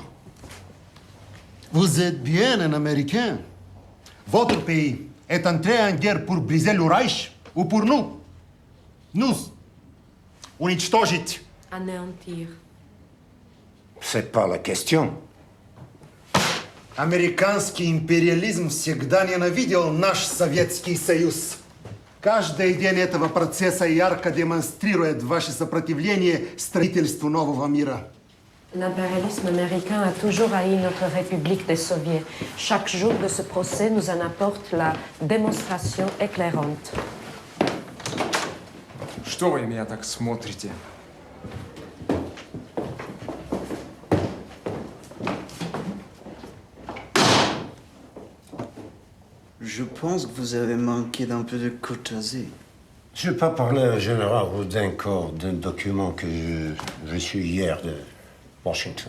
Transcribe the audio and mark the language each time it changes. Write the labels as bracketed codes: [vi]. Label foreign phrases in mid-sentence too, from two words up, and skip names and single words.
[fr] Vous êtes bien un Américain. Votre pays est entré en guerre pour briser le Reich ou pour nous? Nous. Уничтожить. Anéantir. C'est pas la question. [ru] Американский империализм всегда ненавидел наш Советский Союз. Каждый день этого процесса ярко демонстрирует ваше сопротивление строительству нового мира. [fr] L'impérialisme américain a toujours haï notre République des Soviets. Chaque jour de ce procès nous en apporte la démonstration éclairante. [ru] Что вы меня так смотрите? [fr] Je pense que vous avez manqué d'un peu de courtoisie. Je n'ai pas parlé au général Rudenko d'un document que j'ai reçu hier de Washington.